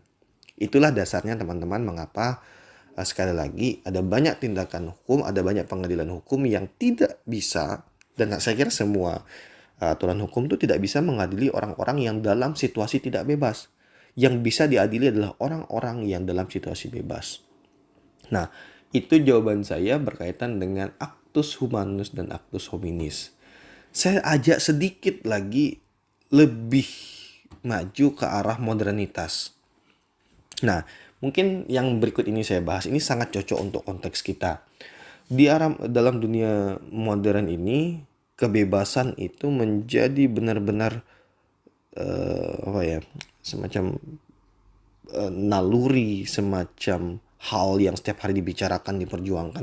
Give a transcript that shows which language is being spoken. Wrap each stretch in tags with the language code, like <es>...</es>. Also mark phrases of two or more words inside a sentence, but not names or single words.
<id>Itulah dasarnya teman-teman mengapa sekali lagi ada banyak tindakan hukum, ada banyak pengadilan hukum yang tidak bisa, dan saya kira semua aturan hukum itu tidak bisa mengadili orang-orang yang dalam situasi tidak bebas. Yang bisa diadili adalah orang-orang yang dalam situasi bebas. Nah, itu jawaban saya berkaitan dengan</id> <la>actus humanus</la> <id>dan</id> <la>actus hominis.</la> <id>Saya ajak sedikit lagi lebih maju ke arah modernitas. Nah, mungkin yang berikut ini saya bahas ini sangat cocok untuk konteks kita. Dalam dunia modern ini, kebebasan itu menjadi benar-benar semacam naluri, semacam hal yang setiap hari dibicarakan, diperjuangkan.</id>